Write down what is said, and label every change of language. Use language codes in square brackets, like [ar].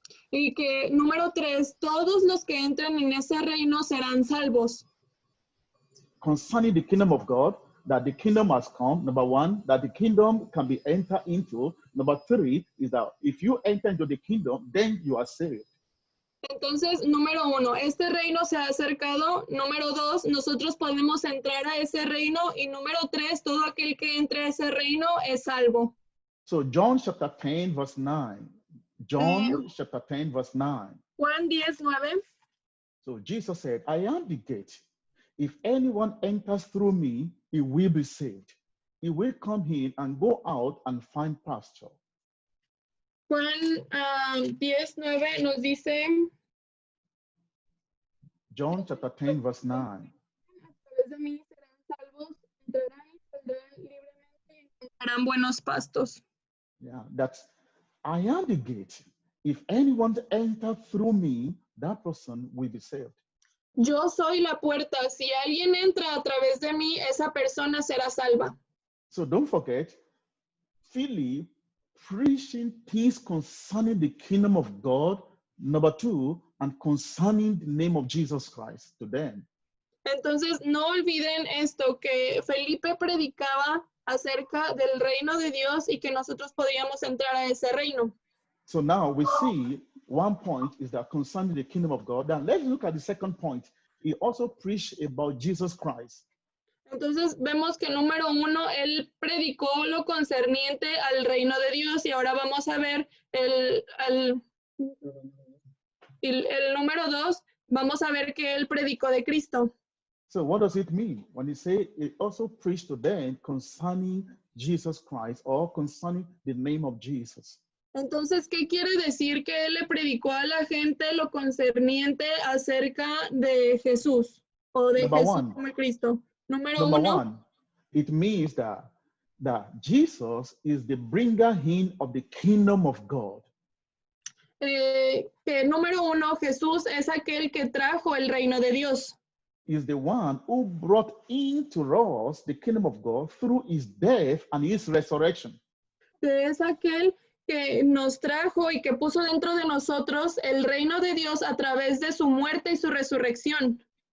[es] Y que número 3, todos los que entran en ese reino serán salvos. [en] Concerning the kingdom of God, that the kingdom has come. Number 1, that the kingdom can be entered into. Number 3 is that if you enter into the kingdom, then you are saved. [es] Entonces, número 1, este reino se ha acercado. Número 2, nosotros podemos entrar a ese reino. Y número 3, todo aquel que entre a ese reino es salvo. [en] So John chapter 10, verse 9. John chapter 10, verse 9. [es] Juan 10:9. [en] So Jesus said, I am the gate. If anyone enters through me, he will be saved. He will come in and go out and find pasture. [es] Juan 10:9 nos dice, [en] John chapter 10, verse 9. [es] a través de mí serán salvos, entrarán y saldrán libremente y encontrarán buenos pastos. [en] Yeah, that's, I am the gate. If anyone enters through me, that person will be saved. [es] Yo soy la puerta. Si alguien entra a través de mí, esa persona será salva. [en] So don't forget, Philip preaching things concerning the kingdom of God, number 2, and concerning the name of Jesus Christ to them. [es] Entonces, no olviden esto, que Felipe predicaba acerca del reino de Dios y que nosotros podíamos entrar a ese reino. [en] So now we see one point is that concerning the kingdom of God. Now let's look at the second point. He also preached about Jesus Christ. [es] Entonces vemos que número 1, él predicó lo concerniente al reino de Dios y ahora vamos a ver el número 2, vamos a ver que él predicó de Cristo. [en] So what does it mean when he say he also preached to them concerning Jesus Christ or concerning the name of Jesus? [es] Entonces, ¿qué quiere decir que él le predicó a la gente lo concerniente acerca de Jesús o de [en] Number [es] Jesús [en] 1. [es] como el Cristo? Número [en] Number 1, 1, it means that Jesus is the bringer in of the kingdom of God. [es] que número 1, Jesús es aquel que trajo el reino de Dios. [en] Is the one who brought into us the kingdom of God through his death and his resurrection. [es] Que es aquel que nos trajo y que puso dentro de nosotros el reino de Dios a través de su muerte y su resurrección.